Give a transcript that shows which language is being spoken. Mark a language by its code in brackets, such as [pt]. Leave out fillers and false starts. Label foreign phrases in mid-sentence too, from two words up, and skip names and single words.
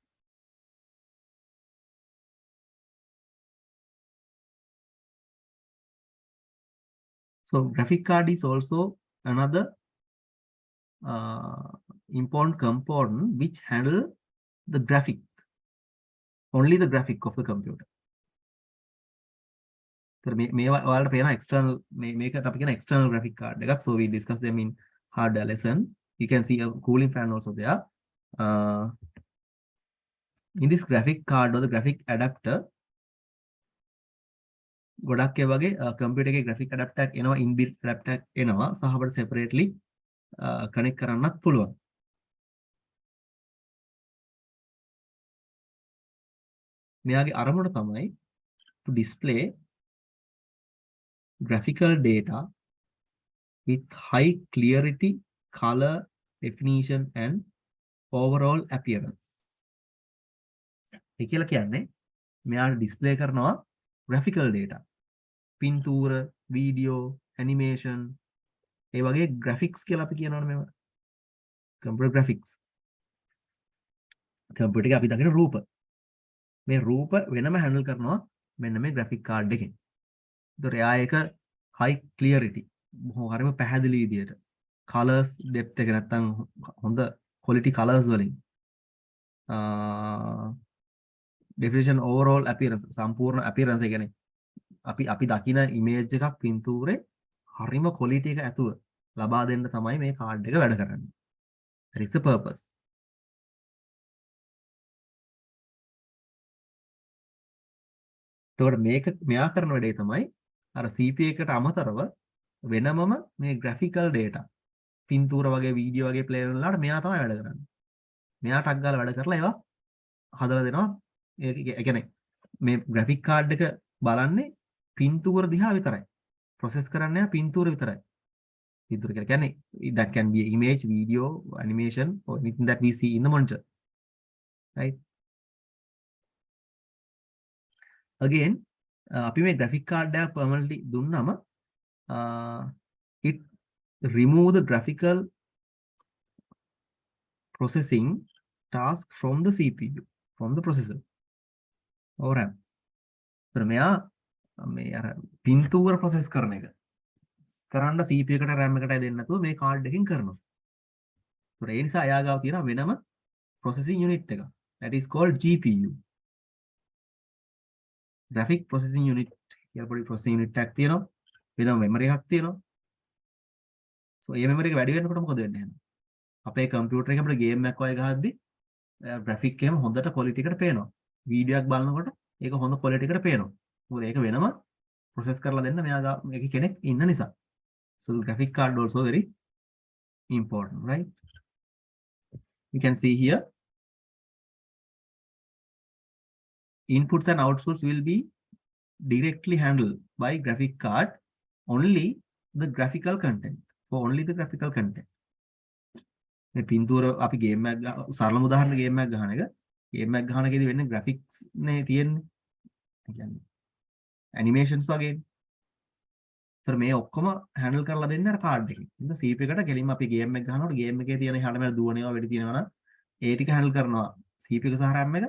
[en] So graphic card is also another important component which handle the graphic, only the graphic of the computer. [si] So මේ ඔයාලට පේන external මේකට අපි කියන [en] external graphic card [si] එකක්. [en] So we discuss them in hardware lesson. You can see a cooling fan also there. In this graphic card or the graphic adapter, [si] ගොඩක් ඒ වගේ කම්පියුටර් එකේ [en] graphic adapter [si] එකක් එනවා, [en] inbuilt adapter [si] එකක් එනවා, සහ අපිට [en] separately connect [si] කරන්නත් පුළුවන්. මෙයාගේ අරමුණ තමයි [en] to display graphical data with high clarity, color, definition and overall appearance. [si] ඒ කියලා කියන්නේ මෙයාට display කරනවා [en] graphical data. [si] පින්තූර, වීඩියෝ, animation ඒ වගේ graphics කියලා අපි කියනවනේ මේවා. [en] computer graphics. [si] computer එකේ අපි දකින රූප. මේ රූප වෙනම handle කරනවා මෙන්න මේ [en] graphic card [si] එකෙන්. ඒතකොට එයා ඒක [en] high clarity, [si] හරිම පැහැදිලි විදියට [en] colors depth [si] එක නැත්තම් හොඳ [en] quality colors [si] වලින් definition, [en] overall appearance, [si] සම්පූර්ණ appearance එක කියන්නේ අපි දකින image එකක් පින්තූරේ හරිම quality එක ඇතුව ලබා දෙන්න තමයි මේ card එක වැඩ කරන්නේ. [en] That is the purpose. [si] එතකොට මෙයා කරන වැඩේ තමයි අර CPU එකට අමතරව වෙනමම මේ graphical data, පින්තූර වගේ වීඩියෝ වගේ ප්ලේ වෙනලාට මෙයා තමයි වැඩ කරන්නේ. මෙයා ටක් ගාලා වැඩ කරලා ඒවා හදලා දෙනවා. ඒ කියන්නේ මේ [en] graphic card [si] එක බලන්නේ පින්තූර දිහා විතරයි. process කරන්නේ පින්තූර විතරයි. පින්තූර කියලා කියන්නේ [en] that can be image, video, animation or anything that we see in the monitor. Right? Again, [si] අපි මේ graphic card එක permanently දුන්නම [en] it remove the graphical processing task from the CPU, from the processor or RAM. [si] तर මෙයා මේ අර පින්තූර process කරන එක කරන්න CPU එකට RAM එකටයි දෙන්න නැතුව මේ card එකකින් කරනවා. ඒතර ඒ නිසා එයා ගාව තියෙන වෙනම [en] processing unit [si] එක. [en] That is called GPU. graphic processing unit [si] කියලා පොඩි [en] processing unit [si] එකක් තියෙනවා. වෙනම memory එකක් තියෙනවා. so මේ memory එක වැඩි වෙනකොට මොකද වෙන්නේ? අපේ computer එකේ අපිට game එකක් වගේ ගහද්දි graphic එකම හොඳට quality එකට පේනවා. වීඩියෝ එකක් බලනකොට ඒක හොඳ quality එකට පේනවා. මොකද ඒක වෙනම process කරලා දෙන්න මෙයා මේකේ කෙනෙක් ඉන්න නිසා. [en] So the graphic card also very important, right? You can see here inputs and outputs will be directly handled by graphic card, only the graphical content, for only the graphical content. [si] මේ පින්තූර අපි ගේම් එකක් සරලම උදාහරණ ගේම් එකක් ගහන එක, ගේම් එකක් ගහන එකේදී වෙන්නේ graphics නේ තියෙන්නේ. ඒ කියන්නේ animations වගේ. ඒතර මේ ඔක්කොම handle කරලා දෙන්නේ අර card එකේ. ඉතින් CPU එකට කෙලින්ම අපි ගේම් එක ගහනකොට ගේම් එකේ තියෙන එහාට මෙහාට දුවන ඒවා වෙඩි තියෙනවා නම් ඒ ටික handle කරනවා CPU එක සහ RAM එක.